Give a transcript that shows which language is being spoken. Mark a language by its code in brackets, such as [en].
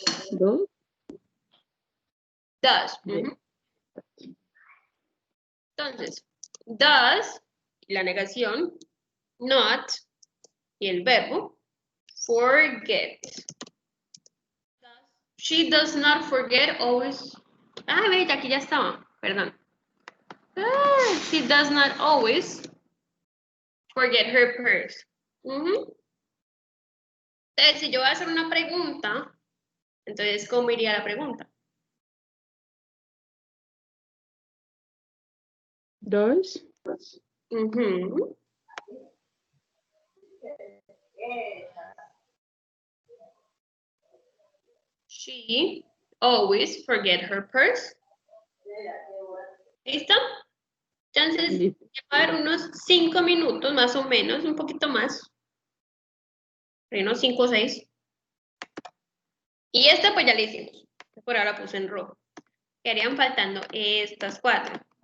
[es] ¿Dos? [en] Does. Ujú. [es] Entonces, does, la negación, not, y el verbo, forget. [en] She does not forget always. [es] Ah, ve, aquí ya estaba, perdón. [en] She does not always forget her purse. Ujú. [es] Entonces, si yo voy a hacer una pregunta, entonces, ¿cómo iría la pregunta? [en] Does Ujú. She always forget her purse. [es] ¿Listo? Entonces, Listo. va a haber unos 5 minutos más o menos, un poquito más. Unos 5 o 6. Y esta pues ya la hicimos. Por ahora puse en rojo. Quedarían faltando estas 4.